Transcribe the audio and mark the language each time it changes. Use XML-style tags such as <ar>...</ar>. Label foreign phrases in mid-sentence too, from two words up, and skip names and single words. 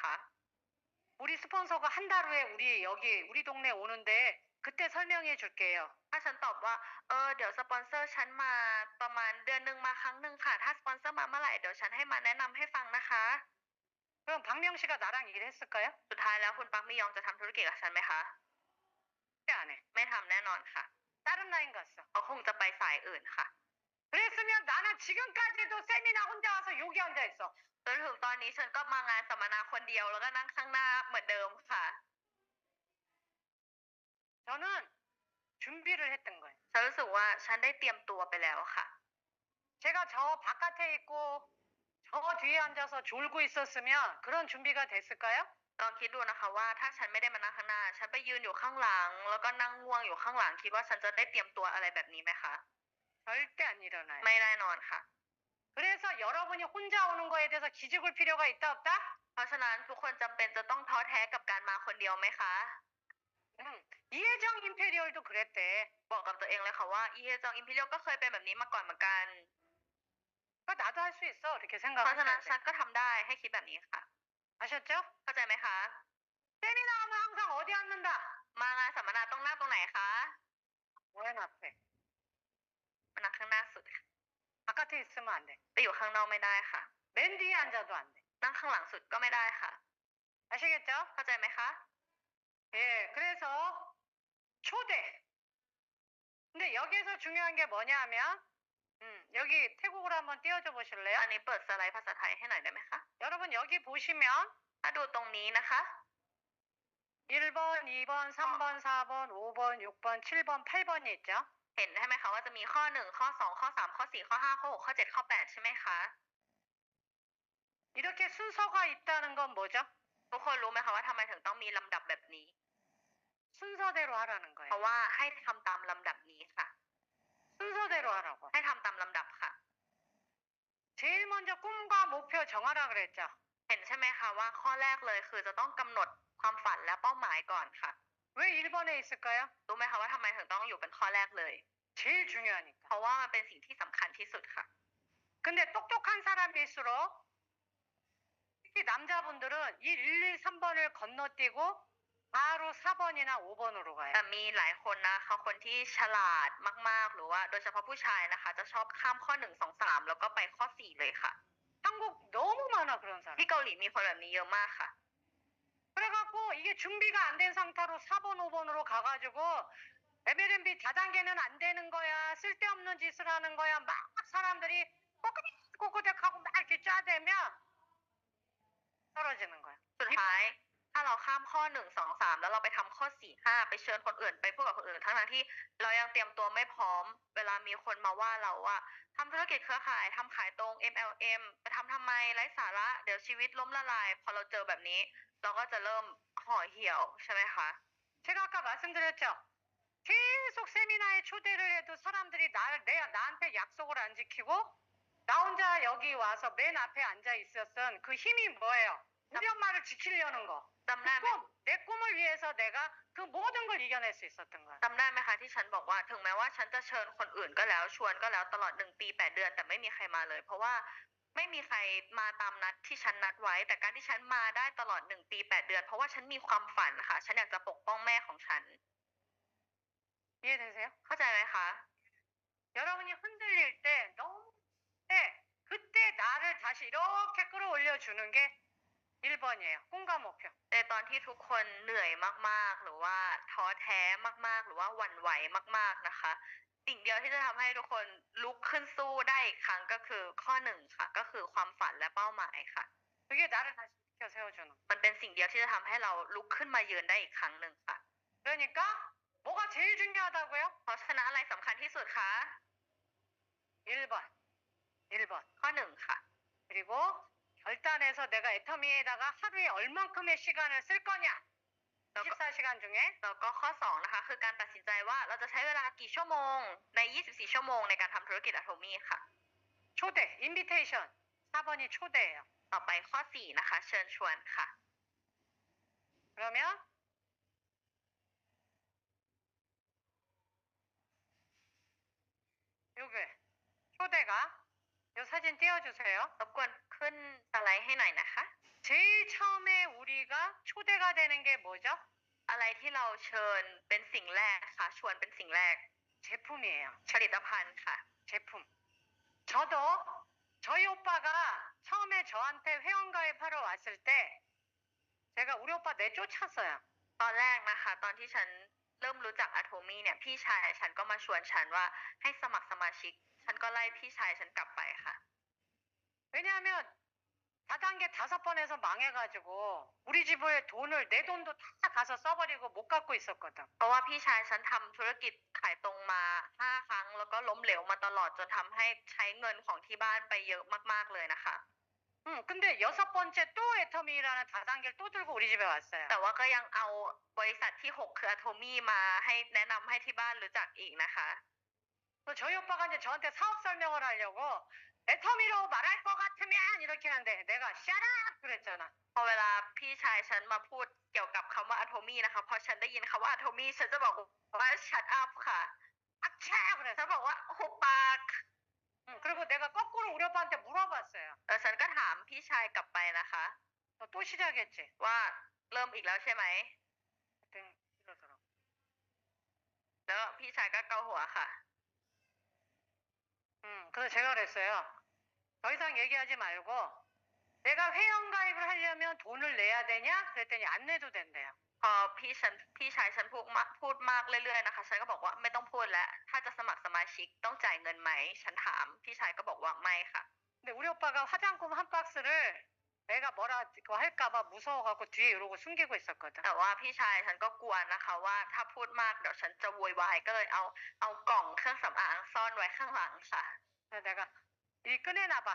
<ko>우리 스폰서가 한 달 후에 우리 동네 오는데 그때 설명해 줄게요.</ko> <th>ถ้าฉันตอบว่าเดี๋ยวสปอนเซอร์ฉันมาประมาณเดือนหนึ่งมาครั้งหนึ่งค่ะถ้าสปอนเซอร์มาเมื่อไหร่เดี๋ยวฉันให้มาแนะนำให้ฟังนะคะ</th> <ko>그럼 박명 씨가 나랑 일했을까요?</ko> <th>สุดท้ายแล้วคุณปักมิยองจะทำธุรกิจกับฉันไหมคะ</th> <ko>안 해.</ko> <th>ไม่ทำแน่นอนค่ะ</th> <ko>다른 라인 갔어.</ko> <th>เขาคงจะไปสายอื่นค่ะ</th> <ko>그랬으면 나는 지금까지도 세미나 혼자 와서 여기 앉아 있어.</ko> <th>จนถึงตอนนี้ฉันก็มางานสัมมนาคนเดียวแล้วก็นั่งข้างหน้าเหมือนเดิมค่ะ</th> <ko>저는 준비를 했던 거예요.</ko> <th>ฉันรู้สึกว่าฉันได้เตรียมตัวไปแล้วค่ะ</th> <ko>제가 저 바깥에 있고 저 뒤에 앉아서 졸고 있었으면 그런 준비가 됐을까요?</ko> <th>ลองคิดดูนะคะว่าถ้าฉันไม่ได้มานั่งข้างหน้า ฉันไปยืนอยู่ข้างหลัง แล้วก็นั่งง่วงอยู่ข้างหลัง คิดว่าฉันจะได้เตรียมตัวอะไรแบบนี้ไหมคะ</th> <ko>절대 안 일어나요.</ko> <th>ไม่แน่นอนค่ะ</th> <ko>그래서 여러분이 혼자 오는 거에 대해서 기죽을 필요가 있다 없다?</ko> <th>เพราะฉะนั้นทุกคนจำเป็นจะต้องท้อแท้กับการมาคนเดียวไหมคะ</th> <ko>이혜정 임페리얼도 그랬대.</ko> <th>บอกกับตัวเองเลยค่ะว่าอีเฮจองอิมพีเรียลก็เคยเป็นแบบนี้มาก่อนเหมือนกัน</th> <ko>그러니까 나도 할 수 있어. 이렇게</ko> <th>เพราะฉะนั้น</th> <ko>생각하셔야</ko> <th>ฉัน</th> <ko>돼.</ko> <th>ก็ทำได้ให้คิดแบบนี้ค่ะ</th> <ko>아셨죠?</ko> <th>เข้าใจไหมคะ</th> <ko>세미나 하면 항상 어디 앉는다?</ko> <th>มางานสัมมนาต้องนั่งตรงไหนคะ</th> <ko>맨 앞에.</ko> <th>มานั่งข้างหน้าสุดค่ะ</th> <ko>바깥에 있으면 안 돼.</ko> <th>ไปอยู่ข้างนอกไม่ได้ค่ะ</th> <ko>맨 뒤에 앉아도 안 돼.</ko> <th>นั่งข้างหลังสุดก็ไม่ได้ค่ะ</th> <ko>아시겠죠?</ko> <th>เข้าใจไหมคะ</th> <ko>예, 그래서 초대. 근데 여기서 중요한 게 뭐냐 하면 여기 태국어로 한번 띄워줘 보실래요?</ko> <th>อันนี้เปิดสไลด์ภาษาไทยให้หน่อยได้ไหมคะ</th> <ko>여러분 여기 보시면</ko> <th>ถ้าดูตรงนี้นะคะ</th> <ko>1번, 2번, 3번, 4번, 5번, 6번, 7번, 8번이 있죠?</ko> <th>เห็นใช่ไหมคะว่าจะมีข้อ1ข้อ2ข้อ3ข้อ4ข้อ5ข้อ6ข้อ7ข้อ8ใช่ไหมคะ</th> <ko>이렇게 순서가 있다는 건 뭐죠?</ko> <th>ทุกคนรู้ไหมคะว่าทำไมถึงต้องมีลำดับแบบนี้</th> <ko>순서대로 하라는</ko> <th>เพ</th> <ko>거예요.</ko> <th>ราะว่าให้ทำตามลำดับนี้ค่ะ</th> <ko>순서대로 하라고.</ko> <th>ให้ทำตามลำดับค่ะ</th> <ko>제일 먼저 꿈과 목표 정하라 그랬죠?</ko> <th>เห็นใช่ไหมคะว่าข้อแรกเลยคือจะต้องกำหนดความฝันและเป้าหมายก่อนค่ะ</th> <ko>왜 1번에 있을까요?</ko> <th>รู้ไหมคะว่าทำไมถึงต้องอยู่เป็นข้อแรกเลย</th> <ko>제일 중요하니까.</ko> <th>เพราะว่ามันเป็นสิ่งที่สำคัญที่สุดค่ะ</th> <ko>근데 똑똑한 사람일수록 특히 남자분들은 이 1, 2, 3번을 건너뛰고 바로 4번이나 5번으로 가요.</ko> <th>แต่มีหลายคนนะคะคนที่ฉลาดมากๆ หรือว่าโดยเฉพาะผู้ชายนะคะ จะชอบข้ามข้อ1 2 3แล้วก็ไปข้อ4เลยค่ะ</th> <ko>한국 너무 많아 그런 사람.</ko> <th>ที่เกาหลีมีคนแบบนี้เยอะมากค่ะ</th> <ko>그래갖고 이게 준비가 안 된 상태로 4번, 5번으로 가가지고 MLMB 다단계는 안 되는 거야. 쓸데없는 짓을 하는 거야. 막 사람들이 꼬꾸덕꼬꾸덕하고 막 이렇게 짜대면 떨어지는 거야.</ko> <th>สุดท้ายถ้าเราข้ามข้อ1 2 3แล้วเราไปทำข้อ4 5ไปเชิญคนอื่นไปพูดกับคนอื่นทั้งๆที่เรายังเตรียมตัวไม่พร้อมเวลามีคนมาว่าเราว่าทำธุรกิจเครือข่ายทำขายตรง MLM จะทำไมไร้สาระเดี๋ยวชีวิตล้มละลายพอเราเจอแบบนี้เราก็จะเริ่มห่อเหี่ยวใช่ไหมคะ</th> <ko>제가 아까 말씀드렸죠. 계속 세미나에 초대를 해도 사람들이 나한테 약속을 안 지키고 나 혼자 여기 와서 맨 앞에 앉아 있었던 그 힘이 뭐예요? 우리 엄마를 지키려는 거.</ko> <th>จำได้ไหม</th> <ko>내 꿈을 위해서 내가 그 모든 걸 이겨낼 수 있었던 거야.</ko> <th>จำได้ไหมคะที่ฉันบอกว่าถึงแม้ว่าฉันจะเชิญคนอื่นก็แล้วชวนก็แล้วตลอด1 ปี 8 เดือนแต่ไม่มีใครมาเลยเพราะว่าไม่มีใครมาตามนัดที่ฉันนัดไว้แต่การที่ฉันมาได้ตลอด1 ปี 8 เดือนเพราะว่าฉันมีความฝันค่ะฉันอยากจะปกป้องแม่ของฉัน</th> <ko>이해되세요?</ko> <th>เข้าใจไหมคะ</th> <ko>여러분이 흔들릴 때 너무 그때 나를 다시 이렇게 끌어올려 주는 게 1번이에요. 꿈과 목표.</ko> <th>ในตอนที่ทุกคนเหนื่อยมากๆหรือว่าท้อแท้มากๆหรือว่าหวั่นไหวมากๆนะคะสิ่งเดียวที่จะทำให้ทุกคนลุกขึ้นสู้ได้อีกครั้งก็คือข้อ1ค่ะก็คือความฝันและเป้าหมายค่ะ</th> <ko>그게 나를 다시 일으켜 세워주는.</ko> <th>มันเป็นสิ่งเดียวที่จะทำให้เราลุกขึ้นมายืนได้อีกครั้งหนึ่งค่ะ</th> <ko>그러니까 뭐가 제일 중요하다고요?</ko> <th>เพราะฉะนั้นอะไรสำคัญที่สุดคะ</th> <ko>1번. 1번.</ko> <th>ข้อ1ค่ะ</th> <ko>그리고 결단해서 내가 애터미에다가 하루에 얼만큼의 시간을 쓸 거냐? 24시간 중에</ko> <th>แล้วก็ข้อ2นะคะคือการตัดสินใจว่าเราจะใช้เวลากี่ชั่วโมงใน24ชั่วโมงในการทำธุรกิจอะโทมี่ค่ะ</th> <ko>초대, 인비테이션. 4번이 초대예요.</ko> <th>ต่อไปข้อ4นะคะเชิญชวนค่ะ</th> <ko>그러면 요게 초대가 요 사진 띄워주세요.</ko> <th>รบกวนขึ้นสไลด์ให้หน่อยนะคะ</th> <ko>제일 처음에 우리가 초대가 되는 게 뭐죠?</ko> <th>อะไรที่เราเชิญเป็นสิ่งแรกค่ะชวนเป็นสิ่งแรก</th> <ko>제품이에요.</ko> <th>ผลิตภัณฑ์ค่ะ</th> <ko>제품. 저도 저희 오빠가 처음에 저한테 회원가입하러 왔을 때 제가 우리 오빠 내쫓았어요.</ko> <th>ตอนแรกนะคะตอนที่ฉันเริ่มรู้จักอะโทมี่เนี่ยพี่ชายฉันก็มาชวนฉันว่าให้สมัครสมาชิกฉันก็ไล่พี่ชายฉันกลับไปค่ะ</th> <ko>왜냐하면 다단계 5번에서 망해가지고 우리 집에 돈을 내 돈도 다 가서 써버리고 못 갖고 있었거든.</ko> <th>เพราะว่าพี่ชายฉันทำธุรกิจขายตรงมา5 ครั้งแล้วก็ล้มเหลวมาตลอดจนทำให้ใช้เงินของที่บ้านไปเยอะมากๆเลยนะคะ</th> <ko>근데 6번째 또 애터미라는 다단계를 또 들고 우리 집에 왔어요.</ko> <th>แต่ว่าก็ยังเอาบริษัทที่6คืออะโทมี่มาให้แนะนำให้ที่บ้านรู้จักอีกนะคะ</th> <ko>또 저희 오빠가 이제 저한테 사업 설명을 하려고 애터미로 말할 것 같으면 이렇게 하는데 내가</ko> <en>shut up</en> <ko>그랬잖아.</ko> <th>พอเวลาพี่ชายฉันมาพูดเกี่ยวกับคำว่าอะโทมี่นะคะพอฉันได้ยินคำว่าอะโทมี่ฉันจะบอกว่า</th> <en>shut up</en> <th>ค่ะ 악차 ฉั</th> <ko>그래서</ko> <th>นบอกว่าหุบปาก</th> <ko>그리고 내가 거꾸로 우리 오빠한테 물어봤어요.</ko> <th>ฉันก็ถามพี่ชายกลับไปนะคะ</th> <ko>너 또 시작했지?</ko> <th>ว่าเริ่มอีกแล้วใช่ไหม</th> <ko>그랬더니 이러더라고.</ko> <th>แล้วพี่ชายก็เกาหัวค่ะ</th> <ko>그래서 제가 그랬어요. 더 이상 얘기하지 말고 내가 회원가입을 하려면 돈을 내야 되냐? 그랬더니 안 내도 된대요.</ko> <th>พอพี่ชายฉันพูดมากเรื่อยๆนะคะฉันก็บอกว่าไม่ต้องพูดแล้วถ้าจะสมัครสมาชิกต้องจ่ายเงินไหมฉันถามพี่ชายก็บอกว่าไม่ค่ะ</th> <ko>근데 우리 오빠가 화장품 한 박스를 내가 뭐라 그거 할까봐 무서워갖고 뒤에 이러고 숨기고 있었거든.</ko> <th>แต่ว่าพี่ชายฉันก็กลัวนะคะว่าถ้าพูดมากเดี๋ยวฉันจะโวยวายก็เลยเอากล่องเครื่องสำอางซ่อนไว้ข้างหลังค่ะ</th> <ko>그래서 내가 이 꺼내놔봐.</ko>